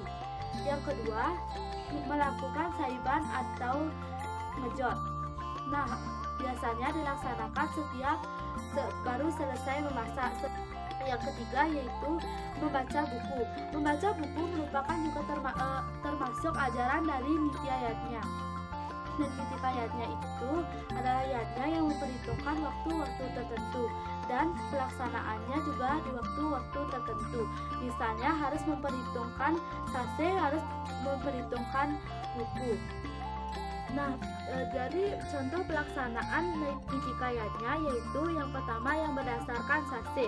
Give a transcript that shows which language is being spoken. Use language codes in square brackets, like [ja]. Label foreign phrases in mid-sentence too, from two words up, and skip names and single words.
[id] Yang kedua melakukan saiban atau ngejot. Nah, biasanya dilaksanakan setiap baru selesai memasak. Yang ketiga yaitu membaca buku. Membaca buku merupakan juga termasuk ajaran dari nitya yatnya. Nekritika yatnya itu adalah yatnya yang memperhitungkan waktu-waktu tertentu dan pelaksanaannya juga di waktu-waktu tertentu. Misalnya harus memperhitungkan sase, harus memperhitungkan buku. Nah, dari contoh pelaksanaan nekritika yatnya yaitu yang pertama yang berdasarkan sase.